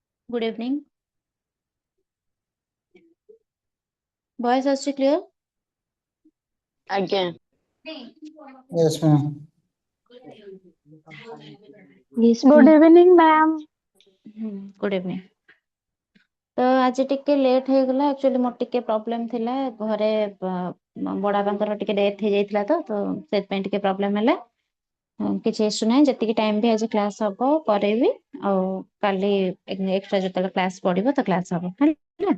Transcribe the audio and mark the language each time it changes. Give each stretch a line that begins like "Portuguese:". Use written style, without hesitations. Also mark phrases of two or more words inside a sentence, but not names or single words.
English: Good evening. Voice is clear?
Odia: ଆଜ୍ଞା।
English: Yes, ma'am. Good evening, ma'am. Good evening.
Odia: ତ ଆଜି ଟିକେ ଲେଟ୍ ହେଇଗଲା ଆକ୍ଚୁଆଲି ମୋର ଟିକେ ପ୍ରୋବ୍ଲେମ ଥିଲା ଘରେ ବଡବାପାଙ୍କର ଟିକେ ଡେଥ୍ ହେଇଯାଇଥିଲା ତ ସେଥିପାଇଁ ଟିକେ ପ୍ରୋବ୍ଲେମ ହେଲା। କିଛି ଇସ୍ୟୁ ନାହିଁ ଯେତିକି ଟାଇମ ବି ଆଜି କ୍ଲାସ୍ ହବ କରେଇବି ଆଉ କାଲି ଏକ୍ସଟ୍ରା ଯେତେବେଳେ କ୍ଲାସ୍ ପଡିବ ତ କ୍ଲାସ୍ ହବ ହେଲା।